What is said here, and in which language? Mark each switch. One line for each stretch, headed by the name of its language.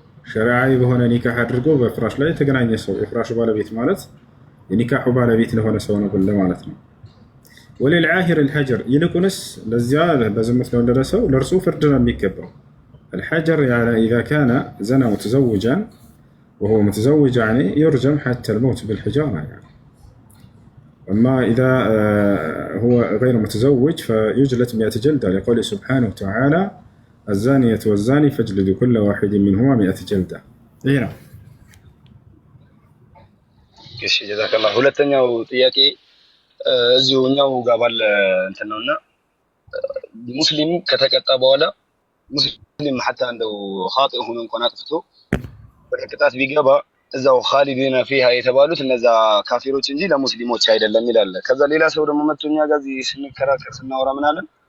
Amharic: ሸሪዓዊ በሆነ ኒካህ አድርጎ በፍራሽ ላይ የተገናኘ ሰው የፍራሹ ባለቤት ማለት የኒካሑ ባለቤት ለሆነ ሰው ነው ማለት ነው።
Arabic: ወሊልዓሂር አልሐጀር
Amharic: ይልቁንስ ለዚያ በዝሙት ለወለደ ሰው ለእርሱ ፍርድ ነው የሚገባው።
Arabic: الحجر يعني إذا كان زنى متزوجا وهو متزوج يعني يرجم حتى الموت بالحجارة يعني. أما إذا هو غير متزوج فيجلد 100 جلدة لقوله سبحانه وتعالى الزانية والزاني فاجلدوا كل واحد منهما 100 جلدة. هنا.
Amharic: እሺ ጀዛከላህ። ሁለተኛው ጥያቄ እዚሁኛው ጋር ባለ እንትን ነውና ሙስሊም ከተቀጣ በኋላ ሙስሊም ሐታ እንደው ኻጢእ ሆኖ እንኳን አጥፍቶ ወደ ቅጣት ቢገባ እዛው
Arabic: ኻሊዲና ፊሃ
Amharic: የተባሉት እነዛ ካፊሮች እንጂ ለሙስሊሞች አይደለም ይላል። ከዛ ሌላ ሰው ደግሞ መጥቶኛ ጋር ስንከራከር ስናወራ ምን አለን?